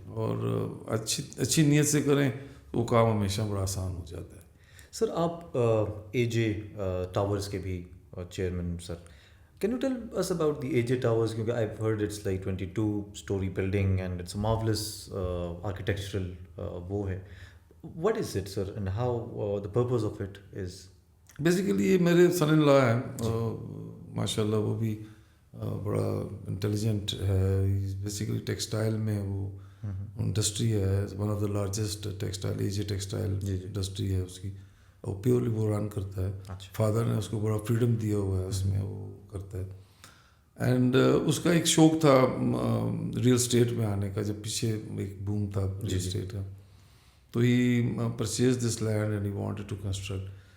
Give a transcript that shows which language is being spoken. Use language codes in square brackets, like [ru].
[ur] اور اچھی نیت سے کریں تو وہ کام ہمیشہ بڑا آسان ہو جاتا ہے. سر آپ اے جے ٹاورز کے بھی chairman sir. [en] can you tell us about the A J towers, کیونکہ I heard it's like 22 storey building and it's marvellous architectural [ur] وہ ہے. [en] What is it sir and how the purpose of it is? Basically [ur] یہ میرے سن ان لا ہیں ماشاء اللہ, وہ بھی بڑا انٹیلیجنٹ ہے. بیسیکلی ٹیکسٹائل میں وہ انڈسٹری ہے, one of the largest textile a J textile industry ہے اس کی, اور پیورلی وہ رن کرتا ہے. فادر نے اس کو بڑا فریڈم دیا ہوا ہے, اس میں وہ کرتا ہے. اینڈ اس کا ایک شوق تھا ریئل اسٹیٹ میں آنے کا, جب پیچھے ایک بوم تھا ریئل اسٹیٹ کا, تو [en] He purchase this land and he wanted to construct.